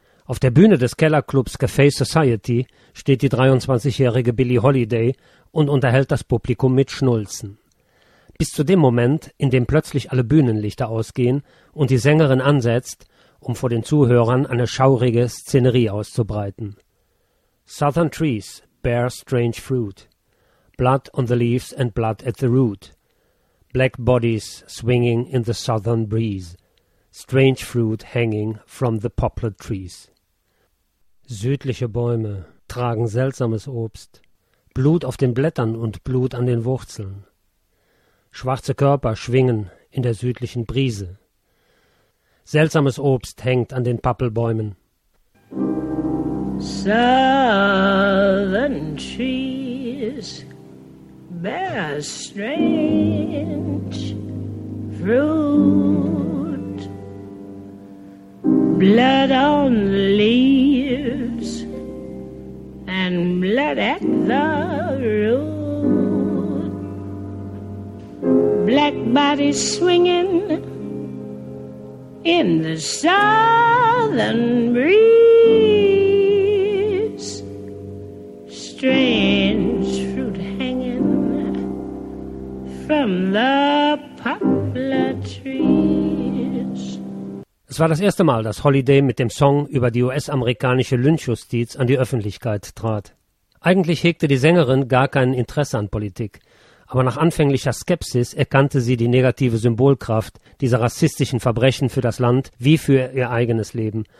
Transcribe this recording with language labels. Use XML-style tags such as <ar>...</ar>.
<de>Auf der Bühne des Kellerclubs Cafe Society steht die 23-jährige Billie Holiday und unterhält das Publikum mit Schnulzen. Bis zu dem Moment, in dem plötzlich alle Bühnenlichter ausgehen und die Sängerin ansetzt, um vor den Zuhörern eine schaurige Szenerie auszubreiten.</de> <en>Southern trees bear strange fruit. Blood on the leaves and blood at the root. Black bodies swinging in the southern breeze. Strange fruit hanging from the poplar trees.</en> <de>Südliche Bäume tragen seltsames Obst, Blut auf den Blättern und Blut an den Wurzeln. Schwarze Körper schwingen in der südlichen Brise. Seltsames Obst hängt an den Pappelbäumen.</de> <en>Southern trees bear strange fruit. Blood on the leaves and blood at the root. Black bodies swinging in the southern breeze. Strange fruit hanging from the poplar trees.</en> <de>Es war das erste Mal, dass Holiday mit dem Song über die US-amerikanische Lynchjustiz an die Öffentlichkeit trat. Eigentlich hegte die Sängerin gar kein Interesse an Politik. Aber nach anfänglicher Skepsis erkannte sie die negative Symbolkraft dieser rassistischen Verbrechen für das Land wie für ihr eigenes Leben.</de>